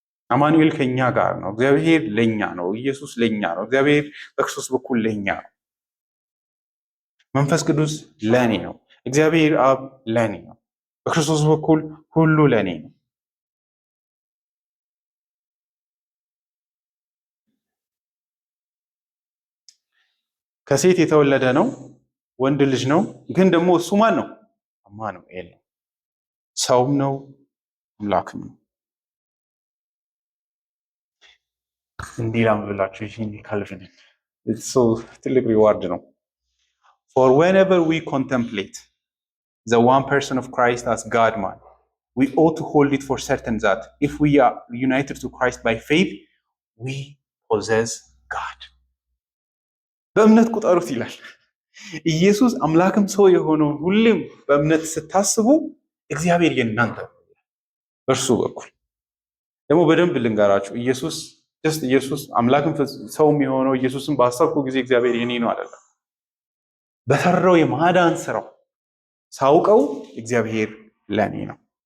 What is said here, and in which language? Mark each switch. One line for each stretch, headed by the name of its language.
Amharic: አማኑኤል ከኛ ጋር ነው። እግዚአብሔር ለኛ ነው። ኢየሱስ ለኛ ነው። እግዚአብሔር በክርስቶስ በኩል ለኛ ነው። መንፈስ ቅዱስ ለኔ ነው። እግዚአብሔር አብ ለኔ ነው። በክርስቶስ በኩል ሁሉ ለኔ ነው። ከሴት የተወለደ ነው፣ ወንድ ልጅ ነው። ግን ደግሞ እሱ ማን ነው? አማኑኤል ነው። ሰውም ነው አምላክም ነው። እንዲህ ላምብላችሁ ይህን ካልቪን ትልቅ ሪዋርድ ነው።
English: For whenever we contemplate the one person of Christ as God man, we ought to hold it for certain that if we are united to Christ by faith, we possess God.
Amharic: በእምነት ቁጠሩት ይላል። ኢየሱስ አምላክም ሰው የሆነውን ሁሌም በእምነት ስታስቡ እግዚአብሔር የእናንተ በእርሱ በኩል ደግሞ በደንብ ልንገራችሁ፣ ኢየሱስ አምላክም ሰውም የሆነው ኢየሱስን ባሰብኩ ጊዜ እግዚአብሔር የኔ ነው አይደለም። በሰራው የማዳን ስራው ሳውቀው እግዚአብሔር ለኔ ነው።